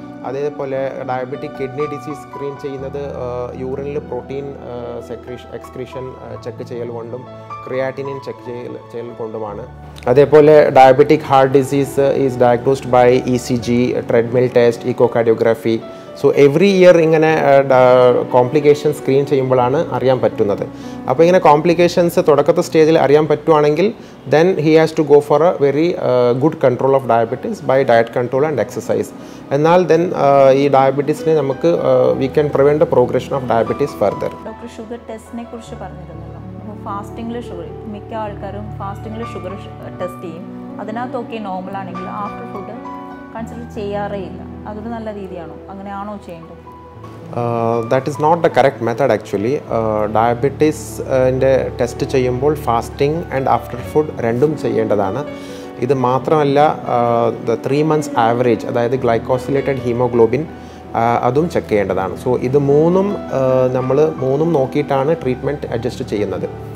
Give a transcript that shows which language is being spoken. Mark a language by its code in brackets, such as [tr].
[ml] അതേപോലെ diabetic kidney disease screen ചെയ്യുന്നത് യൂറിനിൽ protein excretion check ചെയ്യൽ കൊണ്ടും ക്രിയാറ്റിനിൻ ചെക്ക് ചെയ്യൽ കൊണ്ടുമാണ്. [en] അതേപോലെ diabetic heart disease is diagnosed by ECG, treadmill test, echocardiography. [ml] So every year ഇങ്ങനെ കോംപ്ലിക്കേഷൻ സ്ക്രീൻ ചെയ്യുമ്പോഴാണ് അറിയാൻ പറ്റുന്നത്. അപ്പോൾ ഇങ്ങനെ കോംപ്ലിക്കേഷൻസ് തുടക്കത്തെ സ്റ്റേജിൽ അറിയാൻ പറ്റുവാണെങ്കിൽ [en] then he has to go for a very good control of diabetes by diet control and exercise. എന്നാൽ then [ml] ഈ ഡയബറ്റീസിനെ നമുക്ക് [en] we can prevent the progression of diabetes further. [ml] Doctor sugar ടെസ്റ്റിനെ കുറിച്ച് പറഞ്ഞിരുന്നല്ലോ. അപ്പോൾ ഫാസ്റ്റിംഗിൽ ഷുഗർ, മിക്ക ആൾക്കാരും ഫാസ്റ്റിംഗിൽ ഷുഗർ ടെസ്റ്റ് ചെയ്യും. അതിനകത്തൊക്കെ നോർമൽ ആണെങ്കിൽ ആഫ്റ്റർ ഫുഡ് കൺസിഡർ ചെയ്യാറേ ഇല്ല. അതൊരു നല്ല രീതിയാണോ? അങ്ങനെയാണോ ചെയ്യേണ്ടത്? [en] That is not the correct method actually. [ml] ഡയബറ്റീസിൻ്റെ test ചെയ്യുമ്പോൾ ഫാസ്റ്റിംഗ് ആൻഡ് ആഫ്റ്റർ ഫുഡ് രണ്ടും ചെയ്യേണ്ടതാണ്. ഇത് മാത്രമല്ല 3 months ആവറേജ്, അതായത് ഗ്ലൈക്കോസിലേറ്റഡ് ഹീമോഗ്ലോബിൻ, അതും ചെക്ക് ചെയ്യേണ്ടതാണ്. സോ ഇത് നമ്മൾ മൂന്നും നോക്കിയിട്ടാണ് ട്രീറ്റ്മെൻറ്റ് അഡ്ജസ്റ്റ് ചെയ്യുന്നത്.